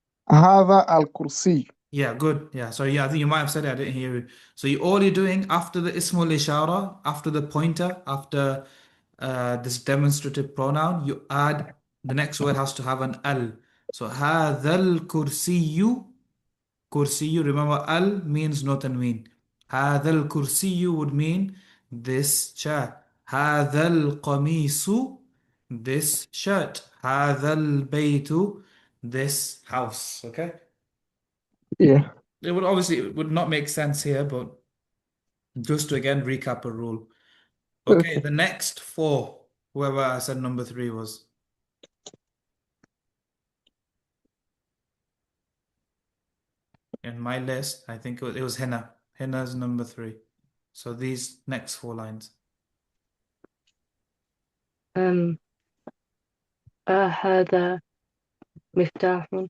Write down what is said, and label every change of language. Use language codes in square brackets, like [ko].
[ar] هذا الكرسي. [en] Yeah, good. Yeah, sorry. Yeah, I think you might have said it. I didn't hear you. So all you're doing after the ismul ishara, after the pointer, after this demonstrative pronoun, you add the next word has to have an al. [ar] So هذا الكرسي. [en] Kursiyu, remember al means no tanween. [ar] هذا الكرسي [en] would mean this chair. [ar] هذا القميص, [en] this shirt. [ar] هذا البيت, [en] this house. Okay? Yeah. It would not make sense here, but just to again recap a rule. Okay, Okay. the next four, whoever I said number three was. In my list, I think it was Henna. Henna's number three. So these next four lines. [ar] um هذا مفتاح.